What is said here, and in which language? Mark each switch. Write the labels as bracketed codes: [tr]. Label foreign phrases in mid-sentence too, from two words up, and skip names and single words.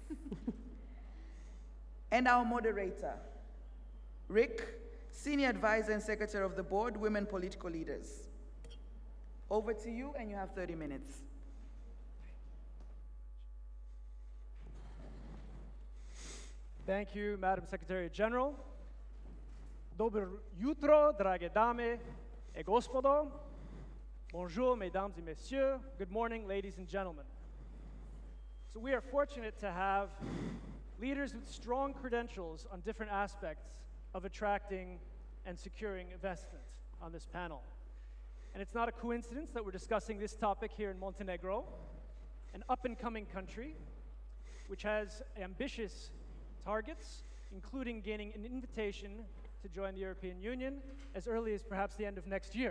[en] And our moderator, Rick, Senior Advisor and Secretary of the Board, Women Political Leaders. Over to you, and you have 30 minutes. Thank you, Madam Secretary General. [sr] Dobro jutro, drage dame e gospodo. [fr] Bonjour, mesdames et messieurs. [en] Good morning, ladies and gentlemen. So we are fortunate to have leaders with strong credentials on different aspects of attracting and securing investment on this panel. And it's not a coincidence that we're discussing this topic here in Montenegro, an up-and-coming country which has ambitious targets, including gaining an invitation to join the European Union as early as perhaps the end of next year.